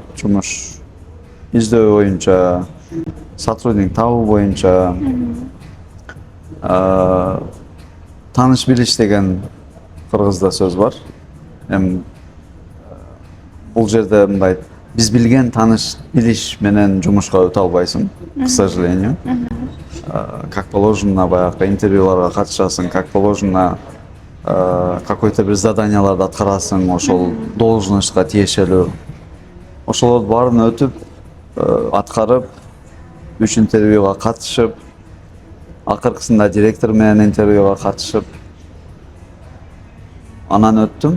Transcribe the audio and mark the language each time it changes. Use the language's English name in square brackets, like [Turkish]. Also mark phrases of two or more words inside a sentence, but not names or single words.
[Kyrgyz] Жумуш издөө боюнча, сотрудник табуу боюнча, тааныш билиш деген кыргызда сөз бар. Эми бул жерде мындай биз билген тааныш билиш менен жумушка өтө албайсың, [Russian] к сожалению. Как положено [Kyrgyz] баягы интервьюларга катышасың, [Russian] как положено какой-то [Kyrgyz] бир заданияларды аткарасың, ошол должностька тиешелүү. Ошолорду баарын өтүп, аткарып, 3 интервьюга катышып, акыркысында директор менен интервьюга катышып, анан өттүм.